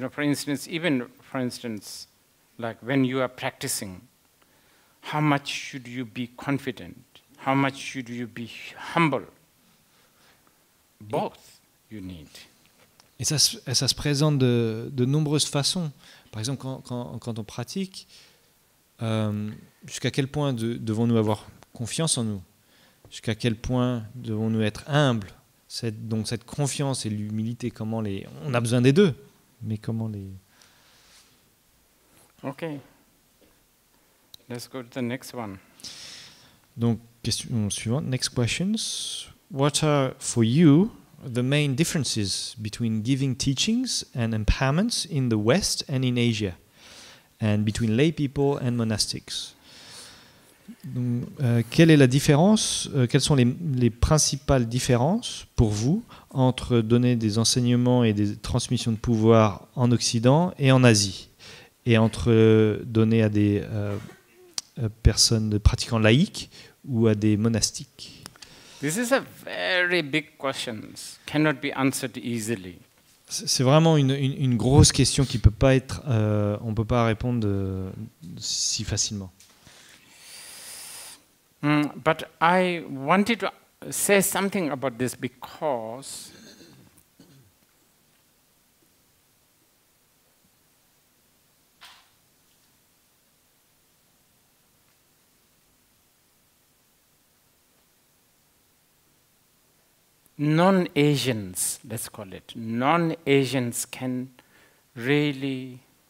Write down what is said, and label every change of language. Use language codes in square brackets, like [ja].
[en] For instance, like when you are practicing, how much should you be confident? How much should you be humble? Both you need. [fr] Et ça se présente de nombreuses façons. Par exemple, quand on pratique, jusqu'à quel point devons-nous avoir confiance en nous? Jusqu'à quel point devons-nous être humbles? Donc cette confiance et l'humilité, on a besoin des deux, mais comment les... [en] Okay. Let's go to the next one. [fr] Donc, question suivante, [en] next questions. What are, for you, the main differences between giving teachings and empowerments in the West and in Asia, and between lay people and monastics? [fr] Donc, quelle est la différence, quelles sont les principales différences pour vous entre donner des enseignements et des transmissions de pouvoir en Occident et en Asie, et entre donner à des personnes pratiquants laïques ou à des monastiques? [en] This is a very big question, cannot be answered easily. [fr] C'est vraiment une grosse question qui peut pas être, on peut pas répondre si facilement. [en] But I wanted to say something about this because non-Asians, let's call it, non-Asians can really